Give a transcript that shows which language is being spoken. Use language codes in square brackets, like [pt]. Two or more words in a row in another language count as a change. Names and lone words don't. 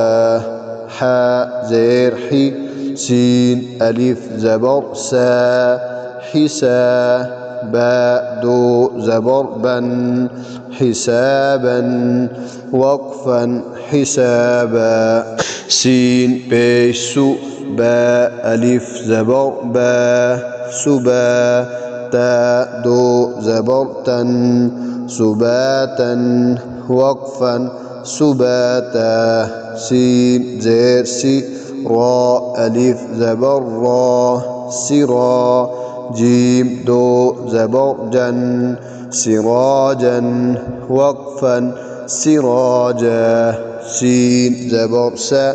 [ur] ہا زیر ہی، سین الف زبر سا، حسا با دو زبر بن، حسابن وقفاً حسابا. سین پیش سو, با ألف زبر با سبا تا دو زبر تن سباتا وقفا سباتا سين زير سي را ألف زبر را سرا جيم دو زبر جن سراجا وقفا سراجا سين زبر سا